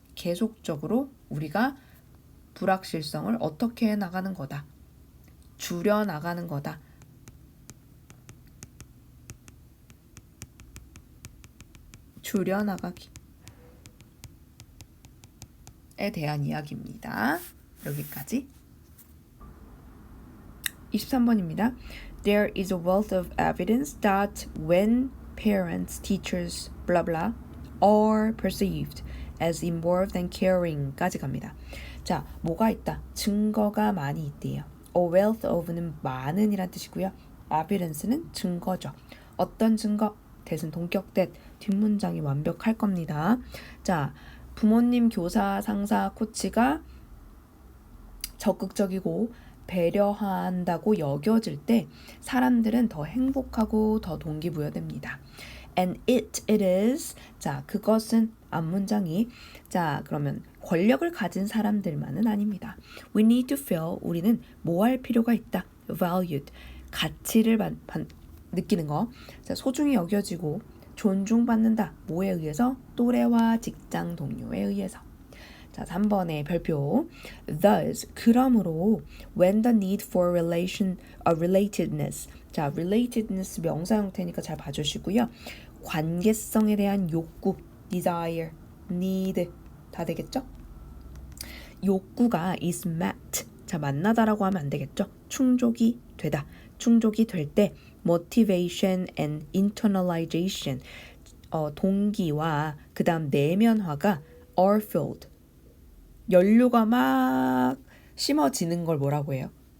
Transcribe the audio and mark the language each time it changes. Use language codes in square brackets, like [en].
[ko] 계속적으로 우리가 불확실성을 어떻게 해나가는 거다. 줄여나가는 거다. 줄여나가기에 대한 이야기입니다. 여기까지. 23번입니다. [en] There is a wealth of evidence that when parents, teachers, blah blah are perceived as involved and caring [ko] 까지 갑니다. 자, 뭐가 있다? 증거가 많이 있대요. A wealth of는 많은 이란 뜻이고요. evidence는 증거죠. 어떤 증거? 대신 동격된 뒷문장이 완벽할 겁니다. 자, 부모님, 교사, 상사, 코치가 적극적이고 배려한다고 여겨질 때 사람들은 더 행복하고 더 동기부여됩니다. [en] And it is. [ko] 자, 그것은 앞문장이 자, 그러면 권력을 가진 사람들만은 아닙니다. [en] We need to feel. [ko] 우리는 뭐 할 필요가 있다. [en] Valued. [ko] 가치를 느끼는 거. 자, 소중히 여겨지고 존중받는다. 뭐에 의해서? 또래와 직장 동료에 의해서. 자, 3번의 별표. [en] Thus, [ko] 그러므로 [en] when the need for relatedness. [ko] 자, relatedness 명사 형태니까 잘 봐주시고요. 관계성에 대한 욕구, desire, need 다 되겠죠? 욕구가 [en] is met. [ko] 자, 만나다라고 하면 안 되겠죠? 충족이 되다. 충족이 될 때 [en] motivation and internalization [ko] 동기와 그 다음 내면화가 [en] are filled [ko] 연료가 막 심어지는 걸 뭐라고 해요?